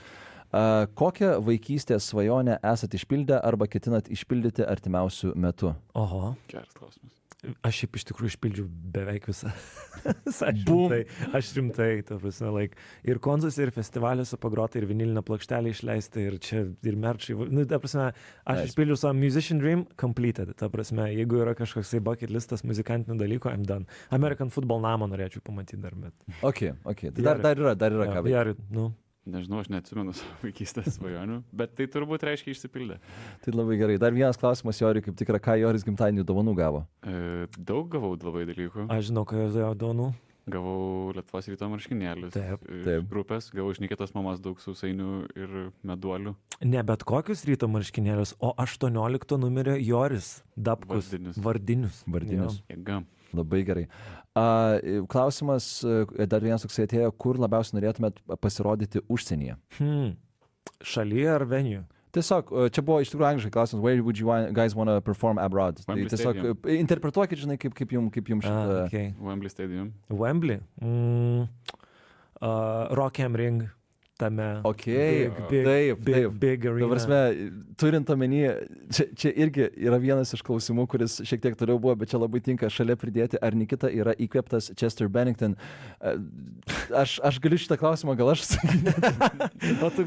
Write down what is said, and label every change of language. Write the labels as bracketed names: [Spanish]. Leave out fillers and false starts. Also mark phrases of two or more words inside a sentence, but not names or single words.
[Lithuanian] Kokią vaikystės svajonę esat išpildę arba ketinat išpildyti artimiausių metų? Oho. Geras klausimas. Aš šiaip iš tikrųjų išpildžiau beveik visą. Aš rimtai, ta prasme, ir koncertuose, ir festivaliuose pagrota, ir vinilinę plokštelę išleista, ir čia, ir merčai. Nu, ta prasme, aš išpildžiau savo [English] musician dream completed. [Lithuanian] Ta prasme, jeigu yra kažkoksai bucket listas muzikantinių dalykų, [English] I'm done. American football [Lithuanian] namą norėčiau pamatyti dar, bet. Ok. Tai dar yra ką veikti. Nežinau, aš neatsimenu savo vaikystės svajonių, bet tai turbūt reiškia išsipildė. Tai labai gerai. Dar vienas klausimas Joriui, kaip tikra, ką Joris gimtadienį dovanų gavo? Daug gavau labai dalykų. Aš žinau, ką jos dovanų. Gavau Lietuvos ryto marškinėlius. Taip. Grupės, gavau iš Nikitos mamos daug sausainių ir meduolių. Ne bet kokius ryto marškinėlius, o 18 numerio Joris Dapkus. Vardinius. Jėga. Labai gerai. Klausimas, dar vienas toksai atėjo, kur labiausiai norėtumėt pasirodyti užsienyje? Šalyje ar venue? Tiesiog, čia buvo iš tikrųjų angliškai klausimas, [English] where would you guys want to perform abroad? [Lithuanian] Tai tiesiog interpretuokit, žinai, kaip jums šitą... [English] Okay. Wembley Stadium. Wembley? Rock am Ring. [Lithuanian] Tame taip. [English] Big arena. [Lithuanian] Ta prasme, turint omeny, čia irgi yra vienas iš klausimų, kuris šiek tiek toliau buvo, bet čia labai tinka šalia pridėti, ar Nikita yra įkvėptas Chester Bennington. Aš galiu šitą klausimą, gal aš sakyti.